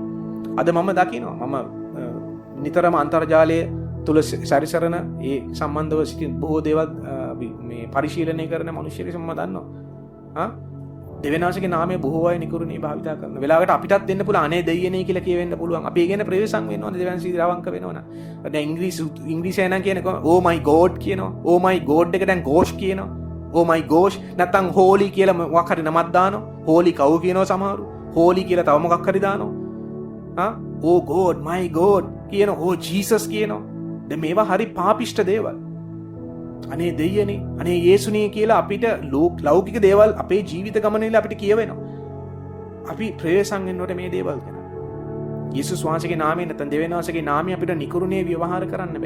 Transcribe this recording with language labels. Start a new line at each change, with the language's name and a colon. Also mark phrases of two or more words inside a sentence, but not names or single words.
Sinhala: අද මම දකිනවා මම නිතරම අන්තර්ජාලයේ තුල සැරිසරන ඒ සම්බන්ධව සිටින බොහෝ දේවල් මේ පරිශීලනය කරන මිනිස්සුන්ගේ සම්ම දන්නවා. දෙවියන්වහන්සේගේ නාමයේ බොහෝ අය නිකුරනේ භාවිතා කරන වෙලාවකට අපිටත් දෙන්න පුළුවන් අනේ දෙයියනේ කියලා කියවෙන්න පුළුවන්. අපි ඒ ගැන ප්‍රවේශම් වෙන්න ඕනේ දෙවියන්වහන්සේ අවංක වෙනවනම්. දැන් ඉංග්‍රීසියෙන් නම් කියන්නේ
English: oh my god
Sinhala: කියනවා.
English: oh my god
Sinhala: එක දැන් gosh කියනවා.
English: oh my gosh
Sinhala: නැත්තම් holy කියලා මොකක් හරි නමක් දානවා.
English: holy cow
Sinhala: කියනවා සමහරු. holy කියලා තව මොකක් හරි දානවා.
English: oh god my god
Sinhala: කියනවා.
English: oh jesus
Sinhala: කියනවා. දැන් මේවා හරි පාපිෂ්ඨ දේවල්. අනේ දෙයියනේ අනේ යේසුනේ කියලා අපිට ලෞකික දේවල් අපේ ජීවිත ගමනේදී අපිට කියවෙනවා. අපි ප්‍රවේශම් වෙනකොට මේ දේවල් ගැන. යේසුස් වහන්සේගේ නාමයෙන් නැත්නම් දෙවියන් වහන්සේගේ නාමයෙන් අපිට නිකුරුනේ ව්‍යවහාර කරන්න බෑ.